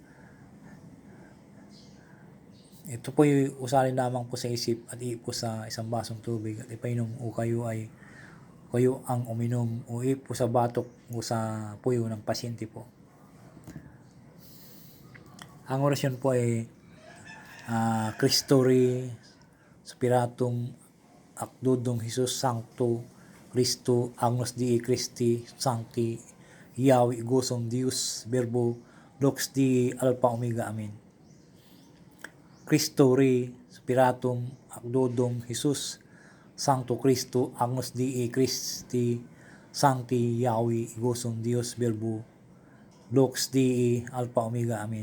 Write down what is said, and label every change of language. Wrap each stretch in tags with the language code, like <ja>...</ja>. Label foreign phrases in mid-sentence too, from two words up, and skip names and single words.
<tl>Ito po yung usalin lamang po sa isip at ipo sa isang basong tubig at ipainom o kayo ang uminom o ipo sa batok o sa puyo ng pasyente po. Ang orasyon po ay</tl> <la>Christori Spiratum Acdodum Jesus Sancto Cristo Agnus Dei Christi Sancti Yahweh Gosum Deus Verbo Lux Dei Alpha Omega Amen. Cristo Rei Spiratum Acdodum Jesus Sancto Cristo Agnus Dei Christi Sancti Yahweh Gosum Deus Verbo Lux Dei Alpha Omega Amen.</la>